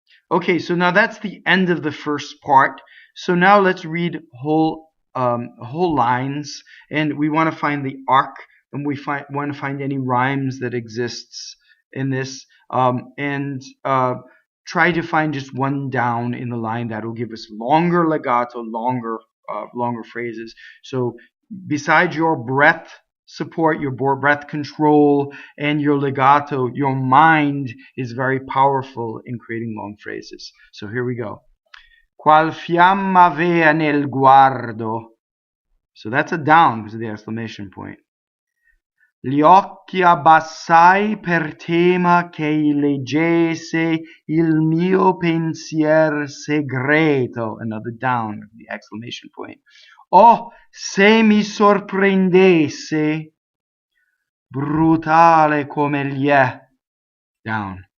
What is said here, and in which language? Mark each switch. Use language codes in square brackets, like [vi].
[en] Okay, so now that's the end of the first part. So now let's read whole lines, and we want to find the arc, and we want to find any rhymes that exists in this, and try to find just one down in the line that will give us longer legato, longer phrases. So besides your breath support, your breath control, and your legato, your mind is very powerful in creating long phrases. So here we go. [it] Qual fiamma avea nel guardo. [en] So that's a down because of the exclamation point. [it] Gli occhi abbassai per tema che leggesse il mio pensiɛr segreto. [en] Another down, the exclamation point. [it] Oh, se mi sorprendesse, brutale come egli è, [en] down.